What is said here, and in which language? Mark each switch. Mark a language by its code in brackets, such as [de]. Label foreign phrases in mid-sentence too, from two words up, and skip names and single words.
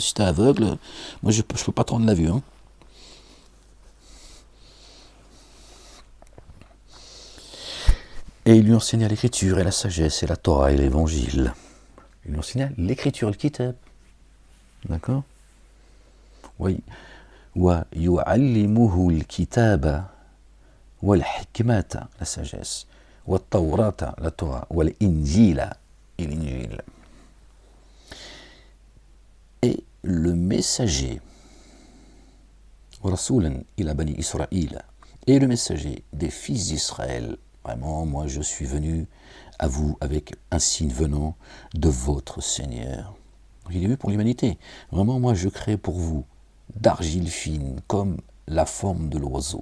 [fr] Si t'es aveugle, moi, je peux pas te rendre la vue. Hein. Et il lui enseigna l'écriture et la sagesse et la Torah et l'évangile. Il nous enseigne l'écriture, le kitab. D'accord? Oui. [ar] وَيُعَلِّمُهُ الْكِتَابَ وَالْحِكْمَةَ, [fr] la sagesse, [ar] والتوراة, [fr] la Torah, [ar] والإنجيل, [fr] et l'injil. Et le messager, [ar] رسولا إلى بني إسرائيل, [fr] et le messager des fils d'Israël, vraiment, moi je suis venu à vous avec un signe venant de votre Seigneur. Il est venu pour l'humanité. Vraiment, moi je crée pour vous d'argile fine, comme la forme de l'oiseau.